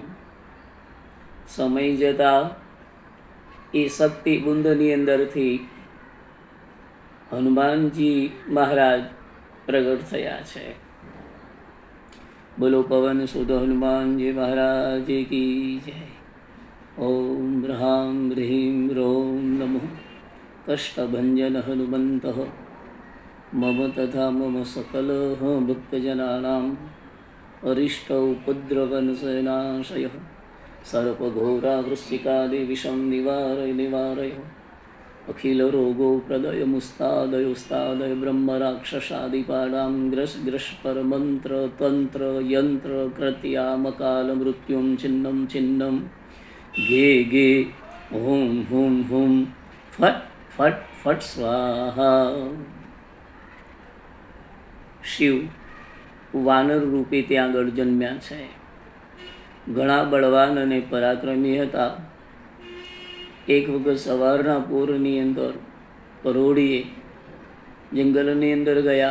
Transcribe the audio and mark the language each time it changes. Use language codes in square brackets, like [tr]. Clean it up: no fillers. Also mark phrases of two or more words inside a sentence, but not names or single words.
[gu] સમય જતાં એ શક્તિબુંદની અંદરથી હનુમાનજી મહારાજ પ્રગટ થયા છે। બોલો પવન સુત હનુમાનજી મહારાજ [hi] की जय। [sa] ઓમ ह्रां ह्रीं ह्रौं नमो कष्टभञ्जन हनुमन्त मम तथा मम सकल भक्तजनानां अरिष्ट उपद्रवनशनाशयः सर्पघोरा वृश्चिकादि विषं निवारय निवारय अखिल रोगो प्रदय मुस्तादय उस्तादय ब्रह्म राक्षसादिपाडां ग्रस ग्रस पर मंत्र तंत्र यंत्र कृत्यामकाल मृत्युं छिन्नं छिन्नं गे गे हुम हुम हुम फट फट फट स्वाहा। [gu] શિવ વાનર રૂપે ત્યાં આગળ જન્મ્યા છે। ઘણા બળવાન અને પરાક્રમી હતા। એક વખત સવારના પૂરની અંદર પરોઢીએ જંગલની અંદર ગયા।